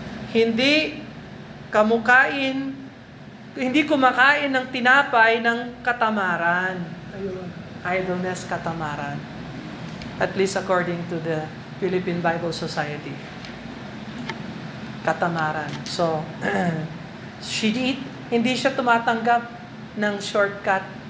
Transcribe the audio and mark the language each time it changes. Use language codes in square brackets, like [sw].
[tl] Hindi kumakain ng tinapay ng katamaran. Ayun. Idleness, katamaran. [en] At least according to the Philippine Bible Society. [tl] Katamaran. So, hindi siya tumatanggap ng shortcut.